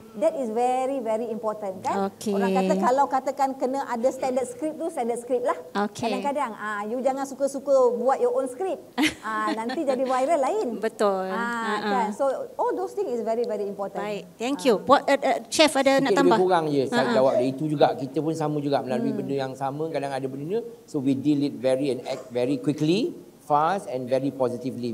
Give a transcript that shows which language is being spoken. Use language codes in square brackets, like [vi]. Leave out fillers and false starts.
[en] That is very, very important, kan? [ms] Okay. Orang kata kalau katakan kena ada standard script tu, standard script lah. Okay. Kadang-kadang, you jangan suka-suka buat [en] your own script. [ms] Nanti jadi viral lain. Betul. Kan? [en] So all those things is very, very important. [ms] Baik, [en] thank you. [ms] Chef ada nak tambah? Lebih kurang je saya jawab dari itu juga. Kita pun sama juga melalui benda yang sama. Kadang ada benda, [en] so we deal it and act very quickly, fast and very positively.